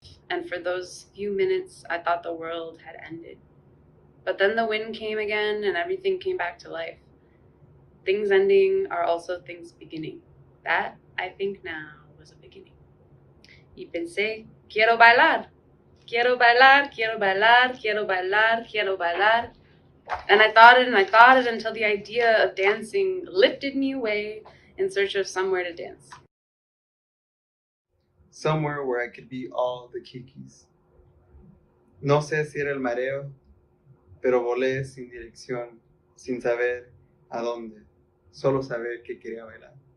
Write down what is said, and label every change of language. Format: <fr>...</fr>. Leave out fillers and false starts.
<en>And for those few minutes, I thought the world had ended. But then the wind came again, and everything came back to life. Things ending are also things beginning. That, I think now, was a beginning.</en> <es>Y pensé, quiero bailar. Quiero bailar, quiero bailar, quiero bailar, quiero bailar.</es> <en>And I thought it until the idea of dancing lifted me away in search of somewhere to dance. Somewhere where I could be all the Kikis.</en> <es>No sé si era el mareo, pero volé sin dirección, sin saber a dónde, solo saber que quería bailar.</es>